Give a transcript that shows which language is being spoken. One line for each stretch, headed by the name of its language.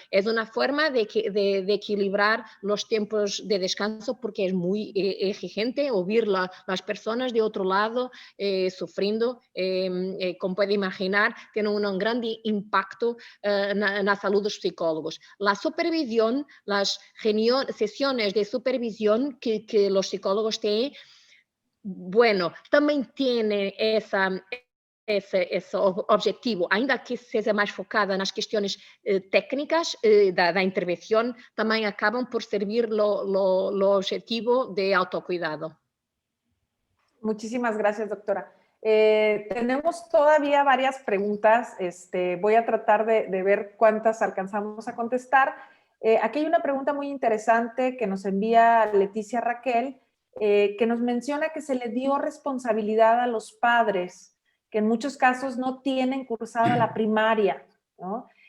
Spanish: Es una forma de equilibrar los tiempos de descanso, porque es muy exigente oír las personas de otro lado sufriendo. Como puede imaginar, tiene un gran impacto en la salud de los psicólogos. La supervisión, las sesiones de supervisión que los psicólogos tienen, bueno, también tiene
Portuguese: esse objetivo, ainda que seja mais focada nas questões técnicas da intervenção, também acabam por servir o objetivo de autocuidado.
Spanish: Muchísimas gracias, doctora. Tenemos todavía varias preguntas. Voy a tratar de ver cuántas alcanzamos a contestar. Aquí hay una pregunta muy interesante que nos envía Leticia Raquel, que nos menciona que se le dio responsabilidad a los padres, que en muchos casos no tienen cursada la primaria, ¿no?